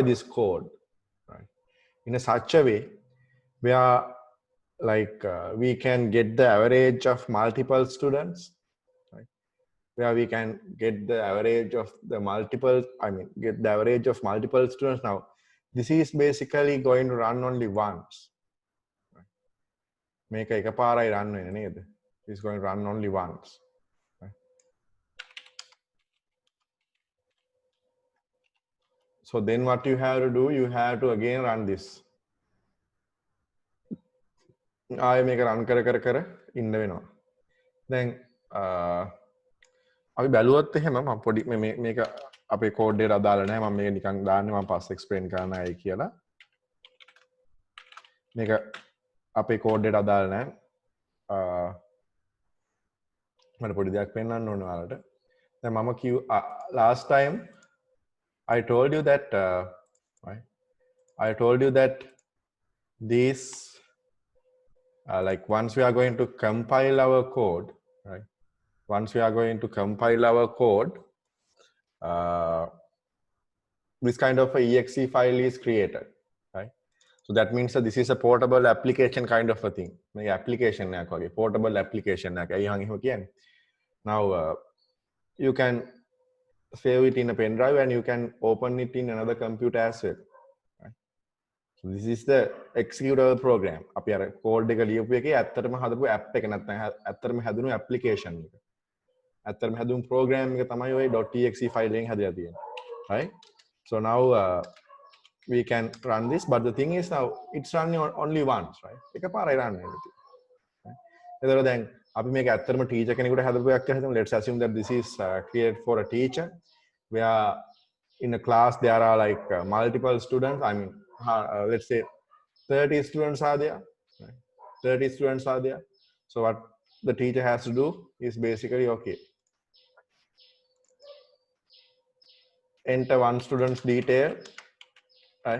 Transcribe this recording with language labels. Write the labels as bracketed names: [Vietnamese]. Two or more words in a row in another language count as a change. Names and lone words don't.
[English] this code, right, in a such a way where like we can get the average of multiple students, right, where we can get the average of the multiple, I mean, get the average of multiple students. Now, this is basically going to run only once. Make a [Sinhala] එකපාරයි run වෙන්නේ නේද? [English] It's going to run only once. Right? So then what you have to do, you have to again run this. [Sinhala] ආයෙ මේක රන් කර ඉන්න වෙනවා. දැන් අපි බැලුවොත් එහෙම මම පොඩි මේක අපේ කෝඩ් එකට අදාළ නැහැ. මම මේක නිකන් දාන්නේ මම පස්සේ එක්ස්ප්ලেইন කරන්න ආයි කියලා. මේක අපේ කෝඩ් එකට අදාළ නැහැ. මට පොඩි දෙයක් පෙන්වන්න ඕන ඔයාලට. දැන් මම [English] last time I told you that right? I told you that these like once we are going to compile our code, right? Once we are going to compile our code, this kind of a exe file is created, right? So that means that this is a portable application kind of a thing. [Sinhala] Like application එකක් වගේ [English] portable application [Sinhala] එකක්. ඇයි එහෙම කියන්නේ? [English] Now you can save it in a pen drive and you can open it in another computer as well. Right? So this is the executable program. [Sinhala] අපි අර code එක ලියපු එකේ ඇත්තටම හදපු app එක නැත්නම් ඇත්තටම හැදුණු application එක. ඇත්තටම හැදුණු program එක තමයි ඔය [English] .exe file [Sinhala] එකෙන් හැදලා තියෙන්නේ. [English] Right? So now we can run this, but the thing is now it's running only once, right? [Sinhala] එකපාරයි run වෙන්නේ. එතකොට දැන් අපි මේක ඇත්තටම ටීචර් කෙනෙකුට හදපු එකක් කියලා හිතමු. [English] Let's assume that this is created for a teacher where in a class there are like multiple students. I mean, let's say 30 students are there, right? 30 students are there. So what the teacher has to do is basically, okay, enter one student's detail, right?